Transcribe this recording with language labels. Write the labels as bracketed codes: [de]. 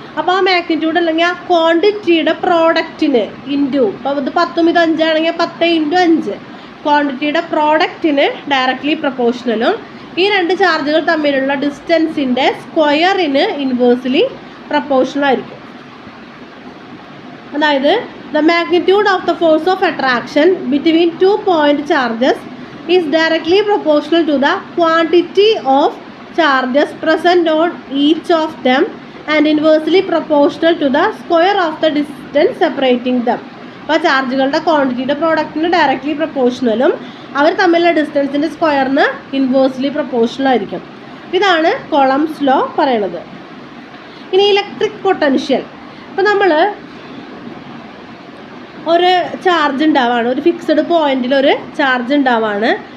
[ml] അപ്പോൾ ആ മാഗ്നിറ്റ്യൂഡ് അല്ലെങ്കിൽ ആ ക്വാണ്ടിറ്റിയുടെ പ്രോഡക്റ്റിന് ഇൻറ്റു, ഇപ്പോൾ ഇത് 10 ഇത് 5 ആണെങ്കിൽ 10 × 5 ക്വാണ്ടിറ്റിയുടെ പ്രോഡക്റ്റിന് ഡയറക്റ്റ്ലി പ്രൊപ്പോർഷണലും ഈ രണ്ട് ചാർജുകൾ തമ്മിലുള്ള ഡിസ്റ്റൻസിൻ്റെ സ്ക്വയറിന് ഇൻവേഴ്സ്ലി പ്രൊപ്പോർഷണലായിരിക്കും. [en] അതായത് the magnitude of the force of attraction between 2 point charges is directly proportional to the quantity of charges present on each of them and inversely proportional to the square of the distance separating them. [ml] അപ്പോൾ ചാർജുകളുടെ ക്വാണ്ടിറ്റിയുടെ പ്രോഡക്റ്റിന് directly പ്രൊപ്പോർഷണലും അവർ തമ്മിലുള്ള ഡിസ്റ്റൻസിൻ്റെ സ്ക്വയറിന് inversely proportional ആയിരിക്കും. ഇതാണ് കൊളംസ് law പറയണത്. ഇനി electric potential, ഇപ്പോൾ നമ്മൾ ഒരു ചാർജ് ഉണ്ടാവാണ്, ഒരു ഫിക്സഡ് പോയിന്റിൽ ഒരു ചാർജ് ഉണ്ടാവാണ്.